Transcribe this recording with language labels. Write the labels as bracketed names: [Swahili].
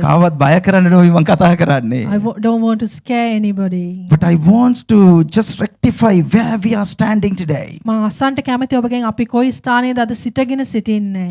[Sinhala] කාවත් බය කරන්න නෙවෙයි මම කතා කරන්නේ. [English] Don't want to scare anybody. But I want to just rectify where we are standing today. [Sinhala] මම අසන්ට කැමති ඔබගෙන් අපි කොයි ස්ථානයේද අද සිටගෙන සිටින්නේ?